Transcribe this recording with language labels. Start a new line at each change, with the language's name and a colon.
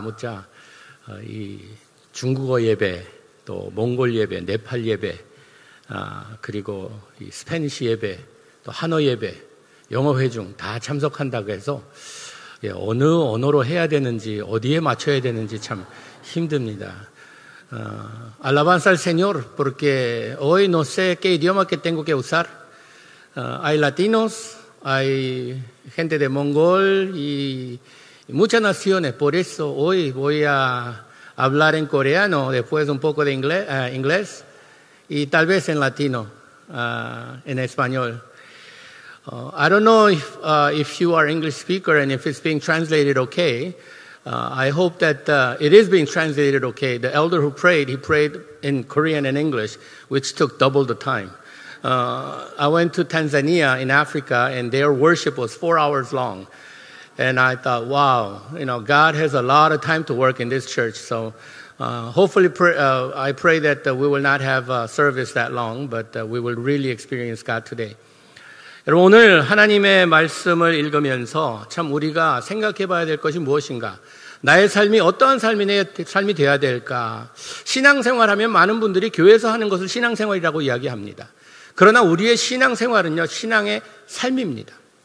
Korean: 묻자 이 중국어 예배, 또 몽골 예배, 네팔 예배, 그리고 이 스페니시 예배, 또 한어 예배, 영어 회중 다 참석한다고 해서 어느 언어로 해야 되는지 어디에 맞춰야 되는지 참 힘듭니다.
Spanish: Alabanza al Señor, porque hoy no sé qué idioma que tengo que usar. Hay latinos, hay gente de Mongol y muchas naciones. Por eso hoy voy a hablar en coreano, después un poco de inglés y tal vez en latino, en español.
English: I don't know if you are English speaker and if it's being translated okay. I hope that it is being translated okay. The elder who prayed, he prayed in Korean and English, which took double the time. I went to Tanzania in Africa, and their worship was 4 hours long. And I thought, wow, God has a lot of time to work in this church. So hopefully I pray that we will not have a service that long, but we will really experience God today.
Korean: 여러분, 오늘 하나님의 말씀을 읽으면서 참 우리가 생각해 봐야 될 것이 무엇인가? 나의 삶이 어떠한 삶이 되어야 될까? 신앙생활하면 많은 분들이 교회에서 하는 것을 신앙생활이라고 이야기합니다. 그러나 우리의 신앙생활은요, 신앙의 삶입니다.